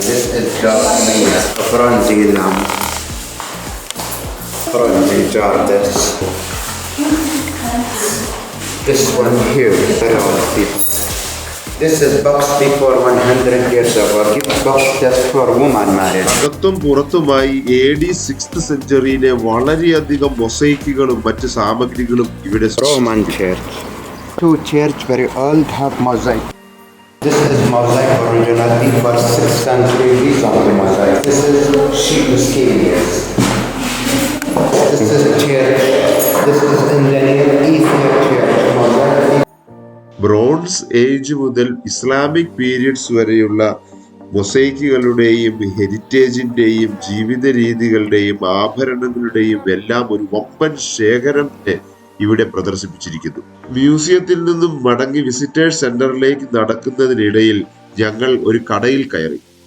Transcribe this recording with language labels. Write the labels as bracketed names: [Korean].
[English] This is bronze lamp. Bronze jar. This one here, very old people. This is box before 100 years ago. Gift box just for woman married. [Malayalam] അകത്തും പുറത്തുമായി AD 6th സെഞ്ചുറിയിലെ വളരെയധികം മൊസൈക്കുകളും മറ്റ് സാമഗ്രികളും ഇവിടെ [English] Roman church. 2 church very old have mosaic. This is mosaic original before 6th century Byzantine mosaic. This is sheep scales. This is a church. This is in the name Ethiopia church. Mosaic. [Malayalam] Bronze age മുതൽ Islamic periods വരെയുള്ള മൊസൈക്കുകളുടെയും ഹെറിറ്റേജിന്റെയും ജീവിത രീതികളുടെയും ആഭരണങ്ങളുടെയും എല്ലാം ഒരു വമ്പൻ ശേഖരം ഇവിടെ പ്രദർശിപ്പിച്ചിരിക്കുന്നു. മ്യൂസിയത്തിൽ നിന്നും മടങ്ങി വിസിറ്റേഴ്സ് സെന്ററിലേക്ക് നടക്കുന്നതിനിടയിൽ ഞങ്ങൾ ഒരു കടയിൽ കയറി.